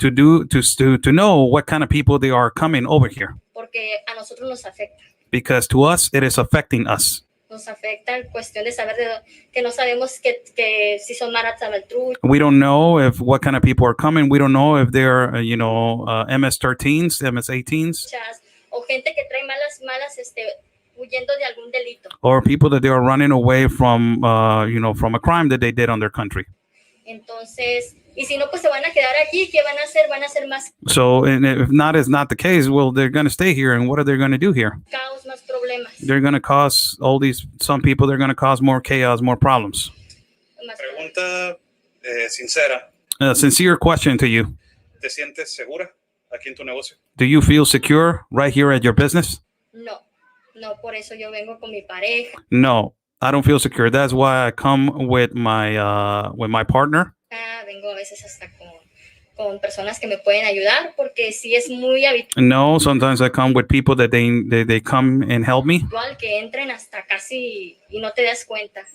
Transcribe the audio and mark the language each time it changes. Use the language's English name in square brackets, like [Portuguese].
[English] to know what kind of people they are coming over here. [Spanish] porque a nosotros nos afecta. [English] Because to us, it is affecting us. [Spanish] Nos afecta en cuestión de saber que no sabemos que si son maratzamaltruchas, [English] We don't know what kind of people are coming. We don't know if they're, MS-13s, MS-18s, [Spanish] o gente que trae malas, huyendo de algún delito. [English] or people that they are running away from, from a crime that they did on their country. [Spanish] Entonces, y si no, pues se van a quedar aquí. ¿Qué van a hacer? Van a hacer más [English] So, and if not is not the case, well, they're going to stay here, and what are they going to do here? [Spanish] caos, más problemas. [English] They're going to cause some people, they're going to cause more chaos, more problems. [Spanish] Más Pregunta sincera. [English] A sincere question to you. [Spanish] ¿Te sientes segura aquí en tu negocio? [English] Do you feel secure right here at your business? [Spanish] No, por eso yo vengo con mi pareja. [English] No, I don't feel secure. That's why I come with my partner. [Spanish] Vengo a veces hasta con personas que me pueden ayudar, porque sí es muy habitual [English] No, sometimes I come with people that they come and help me. [Spanish] que entren hasta casi y no te das cuenta.